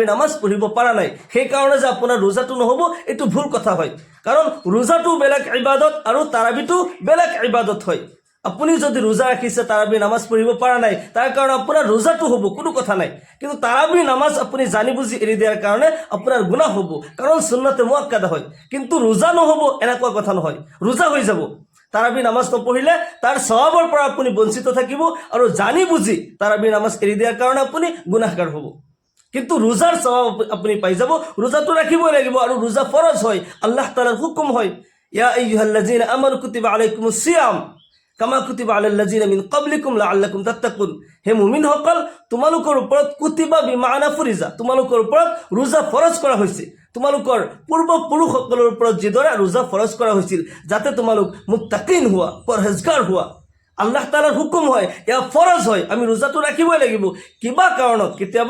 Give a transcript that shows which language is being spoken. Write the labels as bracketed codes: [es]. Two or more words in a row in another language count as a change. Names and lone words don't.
[as] নামাজ পঢ়িব পৰা নাই সেই কাৰণে যে আপোনাৰ রোজাটো নহব এটো ভুল কথা হয় কাৰণ রোজাটো বেলেগ ইবাদত আৰু তাৰাবিটো বেলেগ ইবাদত হয় আপুনি যদি রোজা ৰাখিছে তাৰাবিৰ নামাজ পঢ়িব পৰা নাই তাৰ কাৰণ আপোনাৰ রোজাটো হ'ব কোনো কথা নাই কিন্তু তাৰাবিৰ নামাজ আপুনি জানি বুজি এৰি দিয়াৰ কাৰণে আপোনাৰ গুনাহ হ'ব কাৰণ সুন্নতে মুআক্কাদা হয় কিন্তু রোজা নহব এনেকুৱা কথা নহয় রোজা হৈ যাব তাৰাবিৰ নামাজ নপঢ়িলে তাৰ সওয়াবৰ পৰা আপুনি বঞ্চিত থাকিব আৰু জানি বুজি তাৰাবিৰ নামাজ এৰি দিয়াৰ কাৰণে আপুনি গুনাহগাৰ হ'ব কিন্তু রোজাৰ সওয়াব আপুনি পাই যাব রোজাটো ৰাখিবই লাগিব আৰু রোজা ফৰজ হয় আল্লাহ তাআলাৰ হুকুম হয় [ar] يا أيها الذين آمنوا كتب عليكم الصيام كما كتب على الذين من قبلكم لعلكم تتقون [as] হে মুমিন সকল তোমালোকৰ ওপৰত [ar] كتب بمعنى فريضة [as] তোমালোকৰ ওপৰত রোজা ফৰজ কৰা হৈছে তোমালোকৰ পূৰ্বপুৰুষসকলৰ ওপৰত যিদৰে রোজা ফৰজ কৰা হৈছিল যাতে তোমালোক মুত্তাকিন হোৱা পৰহেজগাৰ হোৱা আল্লাহ তাআলাৰ হুকুম হয় ইয়া ফৰজ হয় আমি রোজাটো ৰাখিবই লাগিব কিবা কাৰণত কেতিয়াবা